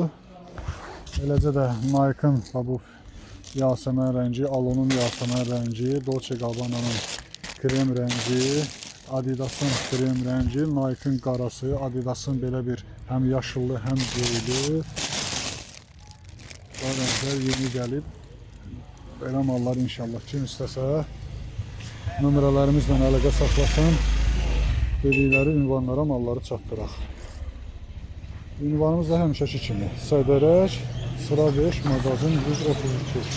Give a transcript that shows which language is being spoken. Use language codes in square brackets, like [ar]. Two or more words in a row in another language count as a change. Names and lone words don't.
[az] Eləcə də Nike'ın bu yasəmən rengi, Alon'un yasəmən rengi, Dolce Gabbana'nın krem rengi, Adidas'ın krem rengi, Nike'ın qarası, Adidas'ın belə bir hem yaşıllı hem göyli. Bu renkler yeni gəlib. Belə mallar inşallah kim istəsə nömrələrimizlə əlaqə saxlasın. Dedikləri ünvanlara malları çatdıraq. Ünvanımız da həmişəki kimi. Sədərək, sıra 5, magazin 132.